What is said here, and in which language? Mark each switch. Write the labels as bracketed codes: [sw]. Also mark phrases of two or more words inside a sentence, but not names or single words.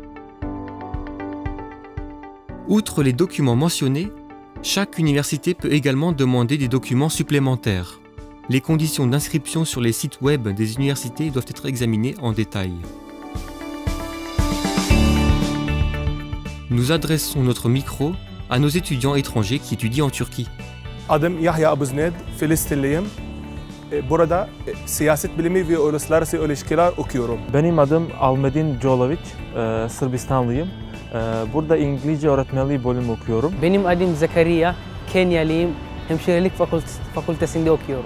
[fr] Outre les documents mentionnés, chaque université peut également demander des documents supplémentaires. Les conditions d'inscription sur les sites web des universités doivent être examinées en détail. Nous adressons notre micro à nos étudiants étrangers qui étudient en Turquie. [tr] Adım Yahya Abuzned, Filistinliyim. Burada siyaset bilimi ve uluslararası ilişkiler okuyorum. Benim adım Almedin Jolovic, Sırbistanlıyım. Burada İngilizce öğretmenliği bölümü okuyorum. Benim adım Zekeriya, Kenyalıyım. Hemşirelik fakültesinde okuyorum.